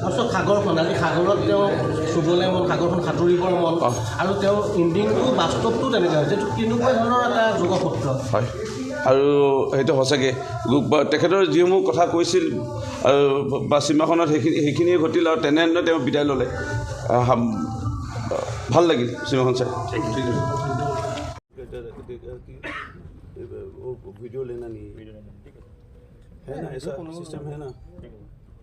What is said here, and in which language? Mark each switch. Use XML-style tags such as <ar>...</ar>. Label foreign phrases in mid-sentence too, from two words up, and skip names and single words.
<as>সাগৰখন, আজি সাগৰত তেওঁ চুবলৈ মন, সাগৰখন সাঁতুৰিবৰ মন, আৰু তেওঁৰ ইণ্ডিংটো বাস্তৱটো তেনেকুৱা হৈছে, তেনেকুৱা ধৰণৰ এটা যোগসূত্ৰ। হয়, আৰু সেইটো সঁচাকৈ তেখেতৰ যিসমূহ কথা কৈছিল বা চিনেমাখনত সেইখিনিয়ে ঘটিল, আৰু তেনেধৰণে তেওঁ বিদায় ল'লে। ভাল লাগিল চিনেমাখন চাই।</as> <hi>वीडियो लेना नहीं है ना, ऐसा सिस्टम है ना।</hi>